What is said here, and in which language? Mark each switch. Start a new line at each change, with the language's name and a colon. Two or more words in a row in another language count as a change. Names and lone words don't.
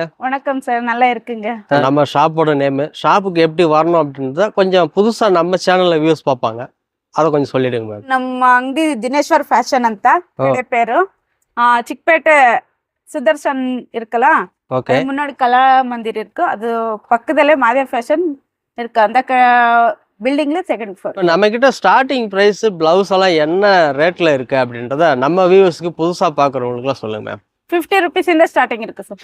Tamil: வணக்கம் சார், நல்லா இருக்குங்க. நம்ம ஷாப்போட நேம், ஷாப்புக்கு எப்படி வரணும் அப்படின்றத கொஞ்சம் புதுசா நம்ம சேனல்ல வியூஸ் பார்ப்பாங்க, அதை கொஞ்சம் சொல்லிடுங்க மேம்.
Kannada: ನಮ್ಮ ಅಂಗಡಿ ದಿನೇಶ್ವರ್ ಫ್ಯಾಷನ್ ಅಂತ பேரு. ಚಿಕ್ಕಪೇಟೆ ಸುದರ್ಶನ್ இருக்குல்ல,
Tamil: ஓகே. முன்னாடி கலா மந்திர் இருக்கு, அது பக்கத்திலே மாதா ஃபேஷன் இருக்கு. அந்த பில்டிங்ல செகண்ட் ஃப்ளோர். நம்ம கிட்ட ஸ்டார்டிங் பிரைஸ் பிளவுஸ் எல்லாம் என்ன ரேட்ல இருக்கு அப்படின்றத நம்ம வியூவர்ஸ்க்கு புதுசா பாக்குறவங்களுக்கு சொல்லுங்க மேம். 50 rupees இந்த ஸ்டார்டிங் இருக்கு சார்.